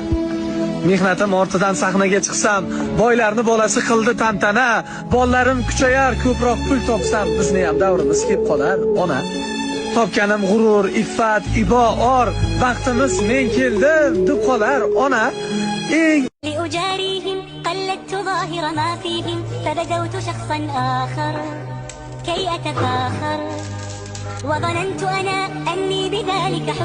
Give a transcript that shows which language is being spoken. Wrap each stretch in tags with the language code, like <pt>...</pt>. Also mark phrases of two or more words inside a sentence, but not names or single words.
<uz>Mehnatim ortidan sahnaga chiqsam, boylarni bolasi qildi tantana, bollarim kuchayar, ko'proq pul topsam bizni ham davrimiz kelib qolar ona. Topganim g'urur, iffat, ibo, or, vaqtimiz men keldim deb qolar ona. Eng</uz> <ar>لأجاريهم قلدت ظاهر ما فيهم فبدوت شخصا آخر كي أتفاخر وظننت أنا أني بذلك حسن</ar>